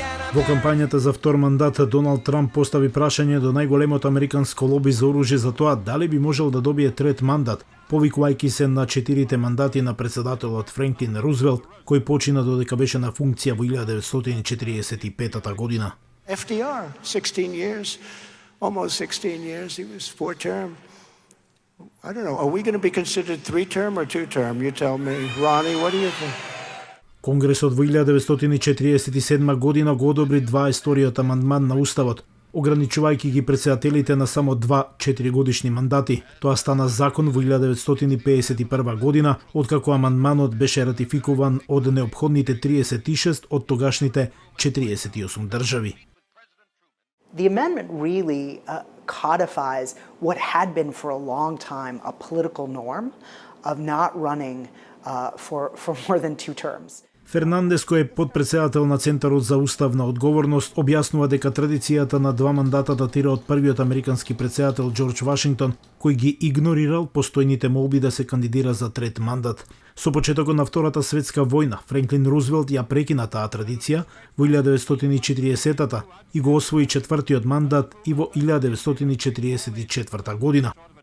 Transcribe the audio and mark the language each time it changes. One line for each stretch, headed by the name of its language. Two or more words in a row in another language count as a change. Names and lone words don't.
Macedonian: Во кампањата за втор мандат Доналд Трамп постави прашање до најголемото американско лоби за оружје за тоа дали би можел да добие трет мандат, повикувајќи се на 4 мандати на председателот Франклин Рузвелт, кој почина додека беше на функција во 1945 година.
English: FDR, 16 years, almost 16 years, he was 4-term. I don't know, are we going to be considered 3-term or 2-term? You tell me. Ronnie, what do you think?
Macedonian: Конгресот во 1947 година го одобри 22-иот амандман на Уставот, ограничувајќи ги председателите на само 2 4-годишни мандати. Тоа стана закон во 1951 година, откако амандманот беше ратификуван од неопходните 36 од тогашните 48 држави.
English: The amendment really codifies what had been for a long time a political norm of not running for more than 2 terms.
Macedonian: Фернандес, кој е подпредседател на Центарот за уставна одговорност, објаснува дека традицијата на 2 мандата датира од првиот американски председател Џорџ Вашингтон, кој ги игнорирал постојните молби да се кандидира за трет мандат. Со почетокот на Втората светска војна, Франклин Рузвелт ја прекина таа традиција во 1940-та и го освои четвртиот мандат и во 1944 година.